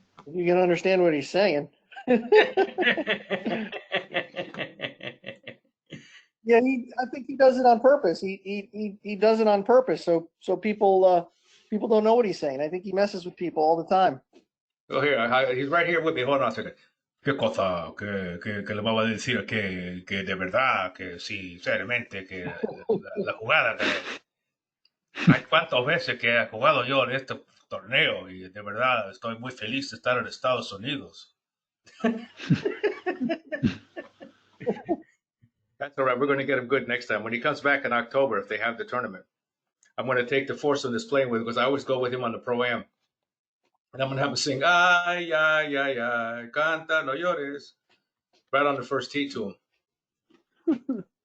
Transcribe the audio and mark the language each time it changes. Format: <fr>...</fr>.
<en>You can understand what he's saying. Yeah, I think he does it on purpose. He does it on purpose, so people don't know what he's saying. I think he messes with people all the time. Oh, here, he's right here with me. Hold on a second.</en> <es>¿Qué cosa que le vamos a decir que de verdad, que sí, seriamente, que la jugada que hay cuántas veces que he jugado yo en este torneo y de verdad estoy muy feliz de estar en Estados Unidos.</es> <en>That's all right. We're going to get him good next time. When he comes back in October, if they have the tournament, I'm going to take the foursome that's playing with, because I always go with him on the Pro-Am. And I'm going to have him sing,</en> <es>ay, ay, ay, ay, canta, no llores,</es> <en>right on the first tee to him.</en>